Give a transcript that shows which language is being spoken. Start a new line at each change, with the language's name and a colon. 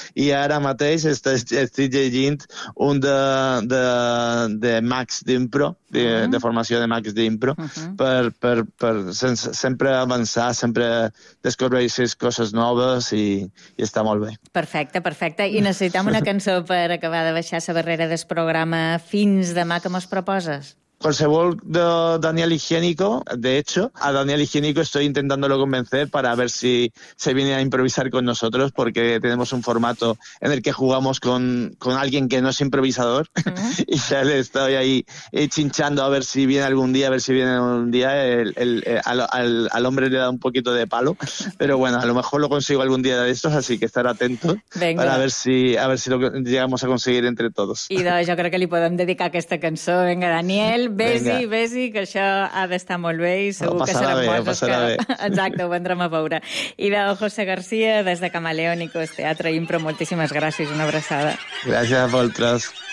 Catalan: I ara mateix estic llegint un de Max d'impro, de formació de Max d'impro, per sempre avançar, sempre descobreixes coses noves i està molt bé. Perfecte, perfecte. I necessitem una cançó per acabar de baixar la barrera del programa. Fins demà, que mos proposes?
Spanish: qualsevol Daniel Higiénico, de hecho, a Daniel Higiénico estoy intentándolo convencer para ver si se viene a improvisar con nosotros, porque tenemos un formato en el que jugamos con alguien que no es improvisador, y ya le estoy ahí chinchando a ver si viene algún día, a ver si viene algún día. Al hombre le da un poquito de palo, pero bueno, a lo mejor lo consigo algún día de estos, así que estar atento. Venga. Para a ver si lo llegamos a conseguir entre todos.
Catalan: I doncs, jo crec que li podem dedicar aquesta cançó. Vinga, Daniel, vés-hi, que això ha d'estar molt bé i segur que seran bé, coses que... Exacte, ho vendrem a veure. I doncs, José García, des de Camaleónicos, Teatre Impro, moltíssimes gràcies, una abraçada. Gràcies a vosaltres.